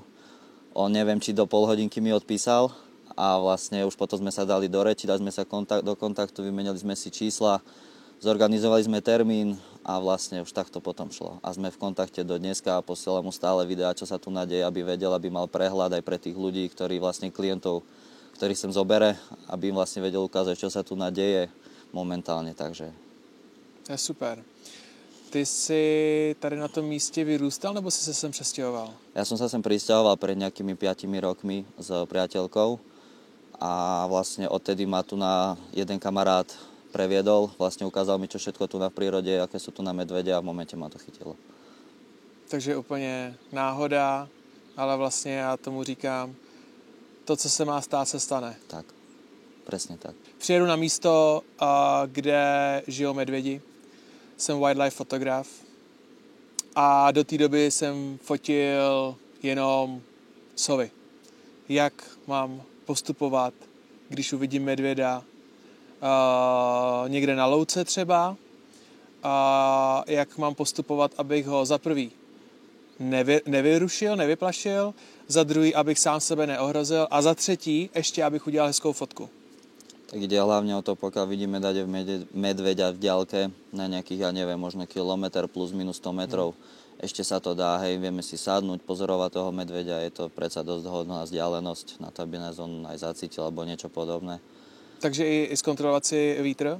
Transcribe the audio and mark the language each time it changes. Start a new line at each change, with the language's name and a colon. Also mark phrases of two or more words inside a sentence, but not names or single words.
Slovak: On neviem, či do pol hodinky mi odpísal a vlastne už potom sme sa dali do reči, dali sme sa do kontaktu, vymenili sme si čísla, zorganizovali sme termín a vlastne už takto potom šlo. A sme v kontakte do dneska a posielam mu stále videá, čo sa tu nadeje, aby vedel, aby mal prehľad aj pre tých ľudí, ktorí vlastne klientov, ktorých sem zobere, aby im vlastne vedel ukázať, čo sa tu nadeje momentálně, takže. To je super.
Czech: Ty jsi tady na tom místě vyrůstal, nebo jsi se sem přestěhoval?
Slovak: Ja som sa sem prisťahoval pred nejakými 5 rokmi s priateľkou a vlastne odtedy ma tu na jeden kamarát previedol, vlastne ukázal mi, čo všetko tu na prírode, aké sú tu na medvede a v momente ma to chytilo.
Czech: Takže úplně náhoda, ale vlastně já tomu říkám, to, co se má stát, se stane.
Slovak: Tak, presne tak.
Czech: Přijedu na místo, kde žijou medvědi. Jsem wildlife fotograf. A do té doby jsem fotil jenom sovy. Jak mám postupovat, když uvidím medvěda někde na louce třeba. Jak mám postupovat, abych ho za prvý nevyrušil, nevyplašil, za druhý, abych sám sebe neohrozil a za třetí, ještě abych udělal hezkou fotku.
Slovak: Tak ide hlavne o to, pokiaľ vidíme dať medveďa v diaľke na nejakých, ja neviem, možno kilometr plus minus 100 metrov, ešte sa to dá, vieme si sadnúť, pozorovať toho medveďa, je to predsa dosť hodná vzdialenosť na to, aby nás on aj zacítil alebo niečo podobné.
Czech: Takže i skontrolovat si vítr?